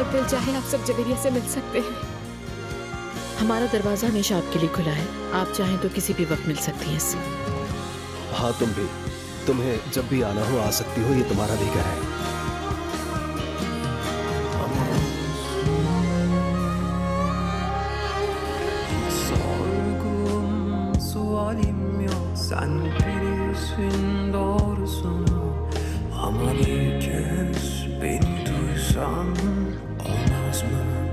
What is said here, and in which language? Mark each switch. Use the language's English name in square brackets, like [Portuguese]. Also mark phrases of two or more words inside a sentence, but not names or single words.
[Hindi] चाहे आप सब जवेरिया से मिल सकते हैं। हमारा दरवाजा हमेशा आपके लिए खुला है, आप चाहें तो किसी भी वक्त मिल सकती हैं। हाँ तुम भी, तुम्हें जब भी आना हो आ सकती हो, ये तुम्हारा भी घर है। [Turkish] Sorgum, sualim yok, sen bilirsin doğrusunu. Ama bir kez beni duysan olmaz mı?